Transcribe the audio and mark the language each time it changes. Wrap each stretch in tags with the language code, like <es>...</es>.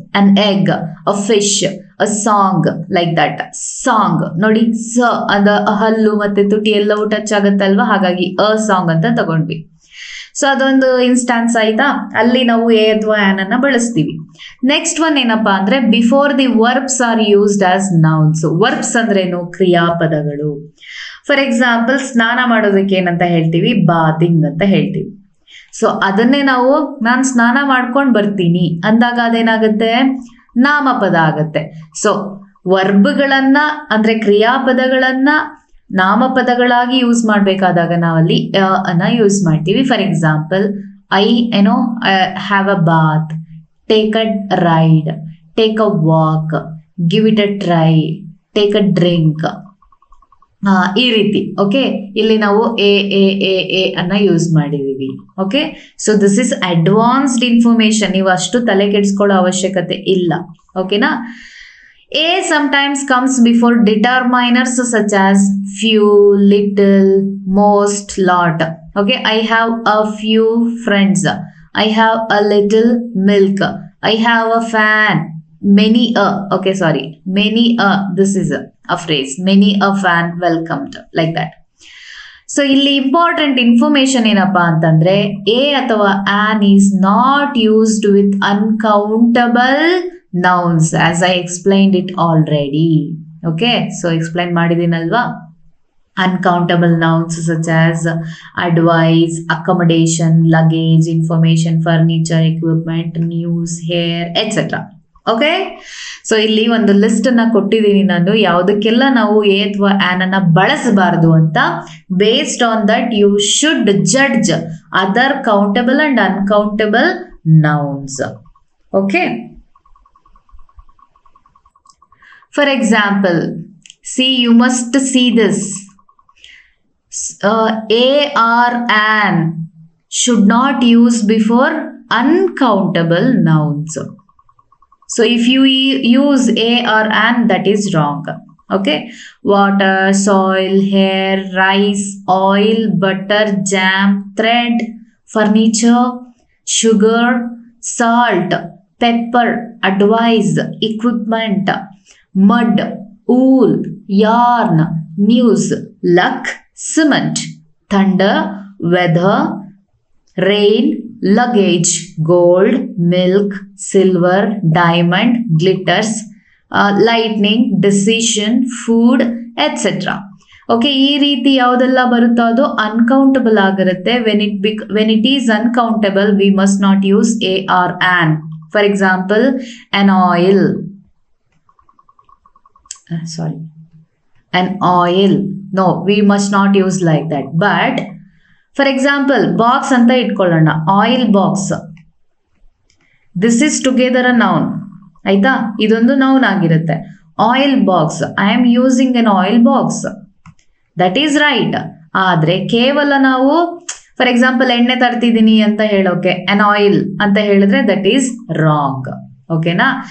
<en>An egg, a fish, a song, like that. Song.</en> <kn>ನೋಡಿ ಸ ಅದ ಹಲ್ಲು ಮತ್ತೆ ತುಟಿ ಎಲ್ಲವೂ ಟಚ್ ಆಗುತ್ತಲ್ವಾ, ಹಾಗಾಗಿ ಅ ಸಾಂಗ್ ಅಂತ ತಗೊಂಡ್ವಿ. ಸೊ ಅದೊಂದು ಇನ್ಸ್ಟಾನ್ಸ್ ಆಯ್ತಾ, ಅಲ್ಲಿ ನಾವು ಎ ಅಥವಾ ಆನ್ ಅನ್ನ ಬಳಸ್ತೀವಿ.</kn> <en>next one</en> <kn>ಏನಪ್ಪಾ ಅಂದ್ರೆ</kn> <en>Before the verbs are used as nouns. Verbs</en> <kn>ಅಂದ್ರೇನು? ಕ್ರಿಯಾಪದಗಳು.</kn> <en>for example,</en> <kn>ಸ್ನಾನ ಮಾಡೋದಕ್ಕೆ ಏನಂತ ಹೇಳ್ತೀವಿ? ಬಾತಿಂಗ್ ಅಂತ ಹೇಳ್ತೀವಿ. ಸೊ ಅದನ್ನೇ ನಾವು ನಾನು ಸ್ನಾನ ಮಾಡ್ಕೊಂಡು ಬರ್ತೀನಿ ಅಂದಾಗ ಅದೇನಾಗುತ್ತೆ? ನಾಮಪದ ಆಗತ್ತೆ. ಸೊ ವರ್ಬ್ಗಳನ್ನ ಅಂದ್ರೆ ಕ್ರಿಯಾಪದಗಳನ್ನ ನಾಮಪದಗಳಾಗಿ ಯೂಸ್ ಮಾಡ್ಬೇಕಾದಾಗ ನಾವಲ್ಲಿ ಅನ್ನ ಯೂಸ್ ಮಾಡ್ತೀವಿ.</kn> <en>For example, I have a bath, take a ride, take a walk, give it a try, take a drink.</en> <kn>ಈ ರೀತಿ. ಓಕೆ, ಇಲ್ಲಿ ನಾವು ಎ ಅನ್ನ ಯೂಸ್ ಮಾಡಿದೀವಿ.</kn> <en>Okay, so this is advanced information.</en> <kn>ನೀವು ಅಷ್ಟು ತಲೆ ಕೆಡಿಸ್ಕೊಳ್ಳೋ ಅವಶ್ಯಕತೆ ಇಲ್ಲ. ಓಕೆನಾ.</kn> <en>A sometimes comes before determiners such as few, little, most, lot. Okay, I have a few friends, I have a little milk, I have a fan, many a. Okay, sorry, many a. This is a phrase, many a fan welcomed, like that.</en> <kn>So ಇಲ್ಲಿ</kn> <en>important information</en> <kn>ಏನಪ್ಪಾ ಅಂತಂದ್ರೆ,</kn> <en>A ಅಥವಾ an is not used with uncountable nouns, as I explained it already. Okay, so explain</en> <kn>ಮಾಡಿದೀನಲ್ವಾ.</kn> <en>uncountable nouns such as advice, accommodation, luggage, information, furniture, equipment, news, hair, etc.</en> <kn>Okay, so ಇಲ್ಲಿ ಒಂದು list ಅನ್ನ ಕೊಟ್ಟಿದ್ದೀನಿ ನಾನು, ಯಾವುದಕ್ಕೆಲ್ಲ ನಾವು A ಅಥವಾ on ಅನ್ನ ಬಳಸಬಾರದು ಅಂತ.</kn> <en>Based on that you should judge other countable and uncountable nouns. Okay, for example, see, you must see this. A or an should not use before uncountable nouns. So if you use a or an, that is wrong. Okay, water, soil, hair, rice, oil, butter, jam, thread, furniture, sugar, salt, pepper, advice, equipment, mud, wool, yarn, news, luck, cement, thunder, weather, rain, luggage, gold, milk, silver, diamond, glitters, lightning, decision, food, etc.</en> <kn>Okay, ಈ ರೀತಿ ಯಾವುದೆಲ್ಲ ಬರುತ್ತೋ ಅದು uncountable ಆಗಿರುತ್ತೆ.</kn> <en>When it is uncountable we must not use a or an. For example, an oil, sorry, an oil, no, we must not use like that. But for example, box</en> <kn>ಅಂತ ಇಟ್ಕೊಳ್ಳೋಣ,</kn> <en>Oil box. This is together a noun.</en> <kn>ಆಯ್ತಾ, ಇದೊಂದು noun ಆಗಿರುತ್ತೆ.</kn> <en>Oil box, I am using an oil box, that is right.</en> <kn>ಆದ್ರೆ ಕೇವಲ ನಾವು</kn> <en>for example</en> <kn>ಎಣ್ಣೆ ತರ್ತಿದ್ದೀನಿ ಅಂತ ಹೇಳೋಕೆ</kn> <en>an oil</en> <kn>ಅಂತ ಹೇಳಿದ್ರೆ</kn> <en>That is wrong.</en> <kn>ಓಕೆನಾ.</kn>